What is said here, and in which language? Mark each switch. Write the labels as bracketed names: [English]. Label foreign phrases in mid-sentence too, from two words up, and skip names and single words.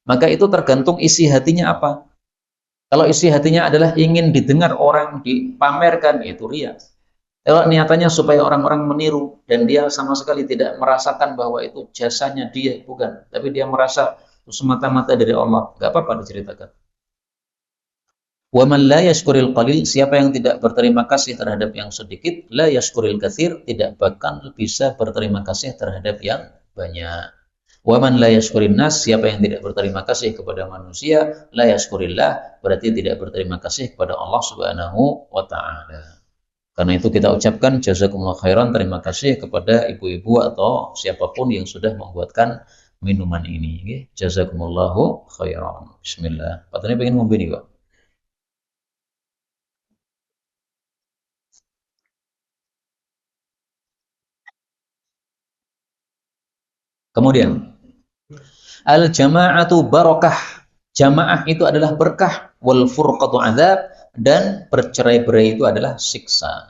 [Indonesian] Maka itu tergantung isi hatinya apa. Kalau isi hatinya adalah ingin didengar orang, dipamerkan, itu riya. Kalau niatannya supaya orang-orang meniru dan dia sama sekali tidak merasakan bahwa itu jasanya dia, bukan, tapi dia merasa semata-mata dari Allah, nggak apa-apa diceritakan. [Arabic] ومن لا يشكر القليل, [Indonesian] siapa yang tidak berterima kasih terhadap yang sedikit, [Arabic] لا يشكر الكثير, [Indonesian] tidak bakal bisa berterima kasih terhadap yang banyak. [Arabic] ومن لا يشكر الناس, [Indonesian] siapa yang tidak berterima kasih kepada manusia, [Arabic] لا يشكر الله, [Indonesian] berarti tidak berterima kasih kepada Allah [Arabic] سبحانه وتعالى. [Indonesian] Karena itu kita ucapkan [Arabic] جزاكم الله خيرا, [Indonesian] terima kasih kepada ibu-ibu atau siapapun yang sudah membuatkan minuman ini. [Arabic] جزاكم الله خيرا. [Indonesian] Bismillah. Patutnya pengen ngombe nih, Pak. Kemudian, [Arabic] الجماعة بركة. [Indonesian] Jamaah itu adalah berkah, [Arabic] والفرقة عذاب, [Indonesian] dan bercerai-berai itu adalah siksa.